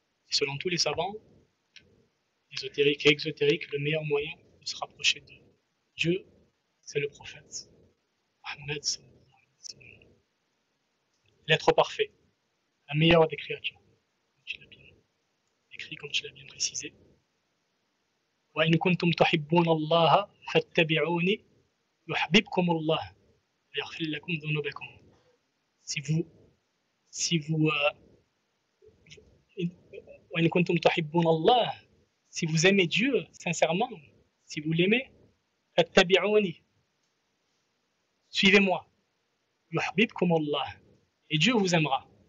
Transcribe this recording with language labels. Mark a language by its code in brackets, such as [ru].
[fr] Et selon tous les savants, ésotériques et exotériques, le meilleur moyen de se rapprocher de Dieu, c'est le prophète Mohammed, l'être parfait, la meilleure des créatures, comme tu l'as bien écrit, comme tu l'as bien précisé. [ar] وإن كنتم تحبون الله فاتبعوني يحببكم الله ويغفر لكم ذنوبكم. [fr] Si vous [ar] وإن كنتم تحبون الله, [fr] si vous aimez Dieu sincèrement, si vous l'aimez, [ar] فاتبعوني, [fr] suivez-moi, [ar] يحببكم الله, [fr] et Dieu vous aimera.